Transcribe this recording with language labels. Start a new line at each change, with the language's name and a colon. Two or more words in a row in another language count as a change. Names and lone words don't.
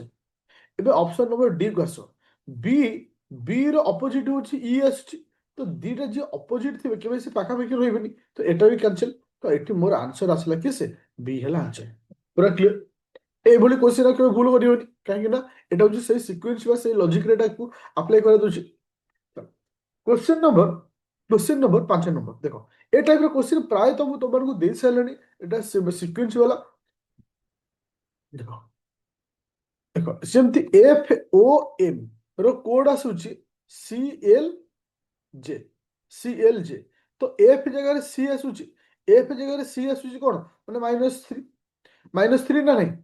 Odia: ଏବେ ଅପସନ ନମ୍ବର ଡି କୁ ଆସ। ବି, ବି ର ଅପୋଜିଟ୍ ହଉଛି ଇ ଆସୁଛି। ତ ଦିଟା ଯିଏ ଅପୋଜିଟ୍ ଥିବେ କେବେ ସେ ପାଖାପାଖି ରହିବେନି। ତ ଏଟା ବି କ୍ୟାନ୍ସେଲ। ତ ଏଠି ମୋର ଆନ୍ସର ଆସିଲା କି ସେ ବି ହେଲା ଆନ୍ସର। ପୁରା କ୍ଲିୟର। এইଭଳି କୋଶ୍ଚିନ୍ କେବେ ଭୁଲ କରିବନି, କାହିଁକି ନା ଏଟା ହଉଛି ସେଇ ସିକ୍ୱେନ୍ସ ବା ସେଇ ଲଜିକରେ ଏଟାକୁ ଆପ୍ଲାଏ କରାଯାଉଛି।
Hindi: क्वेश्चन नंबर क्वेश्चन नंबर 5 नंबर देखो,
Odia: ଏ ଟାଇପ ର क्वेश्चन ପ୍ରାୟତଃ ମୁଁ ତମମାନଙ୍କୁ ଦେଇ ସାରିଲିଣି। ଏଟା ସିକ୍ୱେନ୍ସ ବାଲା। ଦେଖ, ଦେଖ ସେମିତି ଏଫ ଓ ଏମ୍ ର କୋଡ୍ ଆସୁଛି ସି ଏଲ ଜେ, ସି ଏଲ ଜେ। ତ ଏଫ ଜାଗାରେ ସି ଆସୁଛି, ଏଫ ଜାଗାରେ ସି ଆସୁଛି କଣ, ମାନେ -3, -3 ନା ନାହିଁ?